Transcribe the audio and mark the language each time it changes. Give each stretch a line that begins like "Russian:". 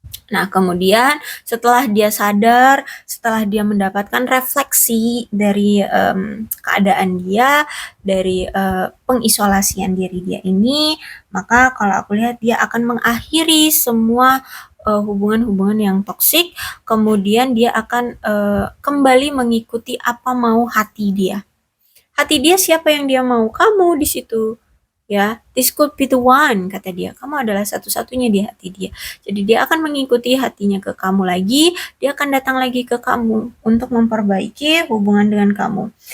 Indonesian: Nah, kemudian setelah dia sadar, setelah dia mendapatkan refleksi dari keadaan dia, dari pengisolasian diri dia ini, maka kalau aku lihat dia akan mengakhiri semua hubungan-hubungan yang toksik, kemudian dia akan kembali mengikuti apa mau hati dia. Hati dia siapa yang dia mau? Kamu di situ.
English: Ya, this could be the one,
Indonesian: kata dia. Kamu adalah satu-satunya di hati dia. Jadi dia akan mengikuti hatinya ke kamu lagi, dia akan datang lagi ke kamu untuk memperbaiki hubungan dengan kamu.